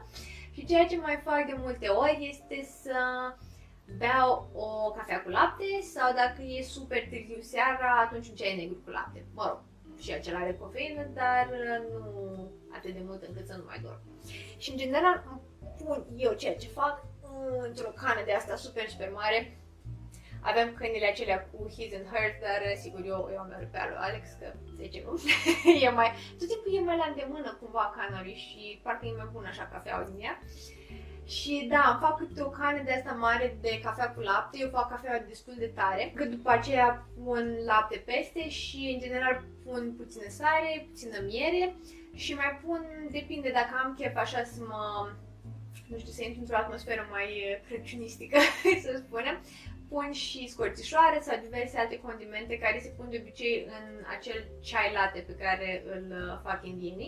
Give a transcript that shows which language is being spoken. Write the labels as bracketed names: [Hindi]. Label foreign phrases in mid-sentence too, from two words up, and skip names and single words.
[Romanian] Și ceea ce mai fac de multe ori este să beau o cafea cu lapte sau dacă e super târziu seara, atunci un ceai negru cu lapte. Mă rog, și acela are cofeină, dar nu atât de mult încât să nu mai dorm. Și în general îmi pun eu ceea ce fac într-o cană de asta super mare. Avem cănile acelea cu [English] his and hers, [Romanian] dar sigur eu am mereu pe al lui Alex, că zice nu. Tot timpul e mai la îndemână cumva canării și parcă e mai bună așa cafeaua din ea. Și da, îmi fac câte o cană de asta mare de cafea cu lapte, eu fac cafeaua destul de tare, că după aceea pun lapte peste și în general pun puțină sare, puțină miere și mai pun, depinde dacă am chef așa să mă, nu știu, să intru într-o atmosferă mai crăciunistică, să spunem, pun și scorțișoare sau diverse alte condimente care se pun de obicei în acel [English] chai latte [Romanian] pe care îl fac indienii.